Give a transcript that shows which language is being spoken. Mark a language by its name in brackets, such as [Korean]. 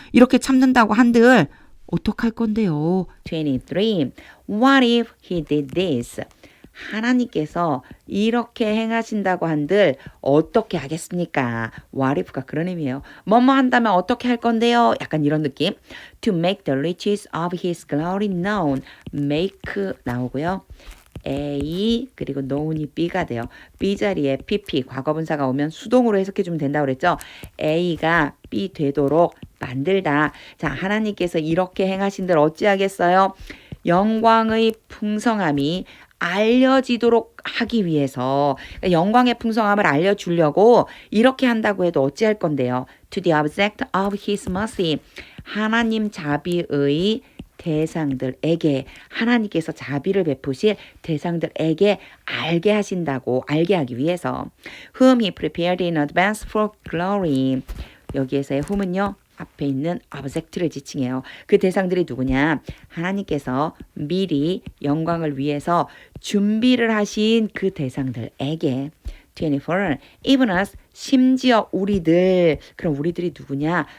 [Korean] 이렇게 참는다고 한들 어떡할 건데요? [English] 23. What if he did this? [Korean] 하나님께서 이렇게 행하신다고 한들 어떻게 하겠습니까? What if가 그런 의미예요. 뭐뭐 한다면 어떻게 할 건데요? 약간 이런 느낌. [English] To make the riches of his glory known. [Korean] make 나오고요. A 그리고 known이 B가 돼요. B 자리에 PP 과거분사가 오면 수동으로 해석해주면 된다고 그랬죠. A가 B 되도록 만들다. 자, 하나님께서 이렇게 행하신들 어찌하겠어요? 영광의 풍성함이 알려지도록 하기 위해서, 그러니까 영광의 풍성함을 알려주려고 이렇게 한다고 해도 어찌할 건데요. [English] To the object of his mercy. [Korean] 하나님 자비의 대상들에게, 하나님께서 자비를 베푸실 대상들에게 알게 하신다고, 알게 하기 위해서. [English] Whom he prepared in advance for glory. [Korean] 여기에서의 whom은요, 앞에 있는 object를 지칭해요. 그 대상들이 누구냐? 하나님께서 미리 영광을 위해서 준비를 하신 그 대상들에게. 24. [English] Even us, [Korean] 심지어 우리들. 그럼 우리들이 누구냐?